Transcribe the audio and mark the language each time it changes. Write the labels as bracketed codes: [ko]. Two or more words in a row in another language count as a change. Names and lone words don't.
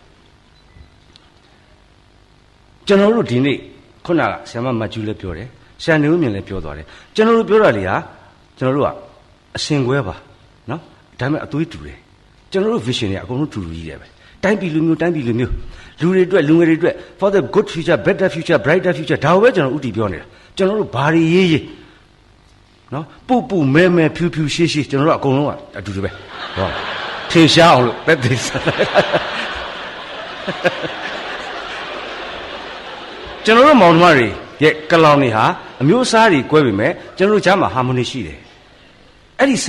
[my] ကျွန်တော်တို့ဒီနေ့ခုနကဆရာမမကျူးလည်းပြောတယ်ဆရာနေဦးမြင့်လည်းပြောသွားတယ်ကျွန်တော်တို့ပြောတာလေဟာကျွန်တော်တို့ကအစင်ခွဲပါနော်ဒါပေမဲ့အသွေးတူတယ်ကျွန်တော်တို့ vision တွေအကုန်လုံးတူတူကြီးတယ်ပဲတိုင်းပြည်လူမျိုးလူတွေအတွက်လူငယ်တွေအတွက် [en] for the good future better future brighter future [my] ဒါပဲကျွန်တော်ဥတီပြောနေတာကျွန်တော်တို့ဘာတွေရေးနော်ပူမဲဖြူရှေးကျွန်တော်တို့အကုန်လုံးကအတူတူပဲဟောထင်ရှားအောင်လို့ပဲသိစား ကျွန်တော်တို့မောင်နှမတွေရဲ့ကလောင်တွေဟာအမျိုးအစားတွေကွဲပေမဲ့ကျွန်တော်တို့ကြားမှာ harmony ရှိတယ်အဲ့ဒီ